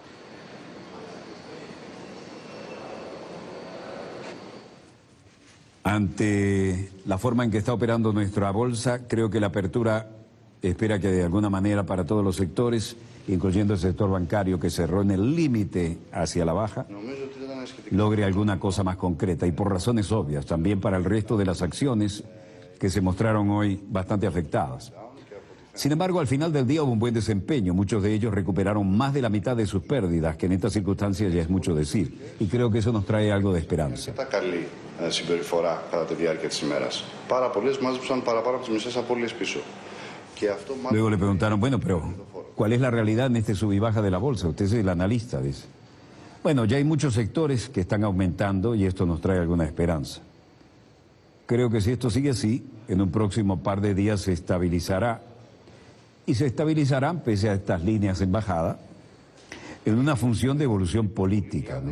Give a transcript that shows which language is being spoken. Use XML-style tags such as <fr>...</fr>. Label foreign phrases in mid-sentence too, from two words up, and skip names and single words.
<es>Ante la forma en que está operando nuestra bolsa, creo que la apertura espera que de alguna manera para todos los sectores, incluyendo el sector bancario que cerró en el límite hacia la baja, logre alguna cosa más concreta y por razones obvias, también para el resto de las acciones que se mostraron hoy bastante afectadas. Sin embargo, al final del día hubo un buen desempeño, muchos de ellos recuperaron más de la mitad de sus pérdidas, que en estas circunstancias ya es mucho decir, y creo que eso nos trae algo de esperanza.</es> <el>Συμπεριφορά κατά τη διάρκεια της ημέρας. Πάρα πολλές μάζεψαν παραπάνω από τις μισές απώλειες πίσω.</el> <es>Luego le preguntaron, bueno, pero ¿cuál es la realidad en este sub y baja de la bolsa? Usted es el analista, dice. Bueno, ya hay muchos sectores que están aumentando y esto nos trae alguna esperanza. Creo que si esto sigue así, en un próximo par de días se estabilizará. Y se estabilizarán, pese a estas líneas en bajada, en una función de evolución política, ¿no?</es>